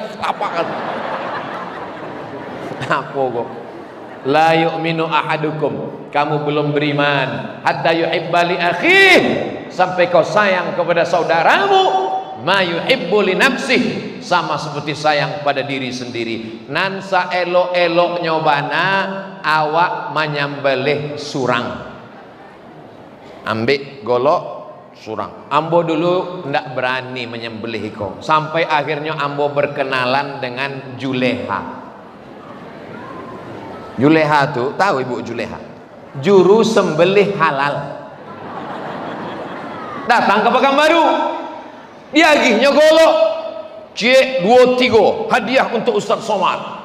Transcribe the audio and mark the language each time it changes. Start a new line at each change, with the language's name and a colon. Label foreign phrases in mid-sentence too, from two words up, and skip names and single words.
Minangkabau: Apa kan? Apa kok?
Arabic: لا يؤمن أحدكم,
Indonesian: kamu belum beriman
Arabic: حتى يحب لأخيه,
Indonesian: sampai kau sayang kepada saudaramu
Arabic: ما يحب لنفسه,
Indonesian: sama seperti sayang pada diri sendiri.
Minangkabau: Nan saelok-elok nyobana awak menyembelih surang, ambek golok surang. Ambo dulu ndak berani menyembelih kau, sampai akhirnya ambo berkenalan dengan Juleha. Juleha tuh, tahu ibu Juleha?
Indonesian: Juru sembelih halal.
Minangkabau: Datang ke Pekanbaru, dia agihnya golok C23 hadiah untuk Ustaz Somad.